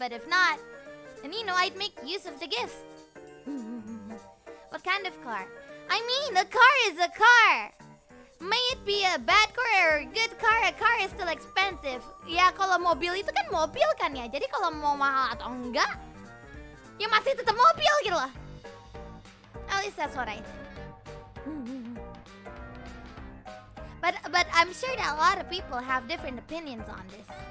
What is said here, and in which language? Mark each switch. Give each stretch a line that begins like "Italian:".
English: But if not, then you know, I'd make use of the gift. What kind of car? I mean, a car is a car. May it be a bad car or a good car, a car is still expensive.
Indonesian: Ya kalau mobil itu kan mobil kan ya. Jadi kalau mau mahal atau enggak, ya masih tetap mobil gitu loh.
English: At least that's what I think. But I'm sure that a lot of people have different opinions on this.